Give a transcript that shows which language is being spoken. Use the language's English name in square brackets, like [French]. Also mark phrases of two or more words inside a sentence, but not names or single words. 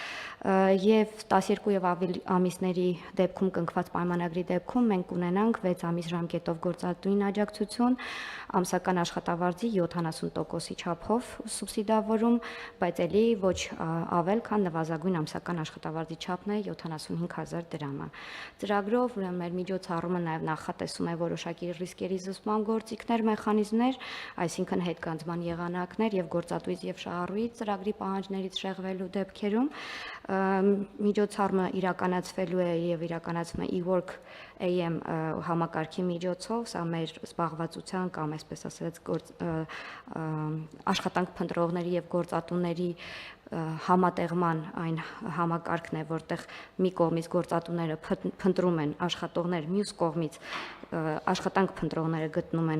[Armenian] եւ 12 եւ ավելի ամիսների դեպքում կնքված պայմանագրի դեպքում մենք ունենանք 6 ամիս ժամկետով գործատուին աջակցություն, ամսական աշխատավարձի 70%-ի չափով սուբսիդավորում, բայց ելի ոչ ավել, քան նվազագույն ամսական աշխատավարձի չափն է 75,000 դրամը։ Ծրագրով ուրեմն մեր միջոցառումը նաև նախատեսում է որոշակի ռիսկերի զսպման գործիքներ, մեխանիզմներ, այսինքն հետգանձման եղանակներ եւ գործատուից եւ շահառուից ծրագրի պահանջներից շեղվելու դեպքերում միջոցառումը իրականացվելու է եւ իրականացվում է e-work AM համակարգի միջոցով, սա մեր զբաղվածության կամ այսպես ասած աշխատանք փնտրողների եւ գործատուների համատեղման այն համակարգն է, որտեղ մի կողմից գործատուները փնտրում են աշխատողներ, մյուս կողմից աշխատանք փնտրողները գտնում են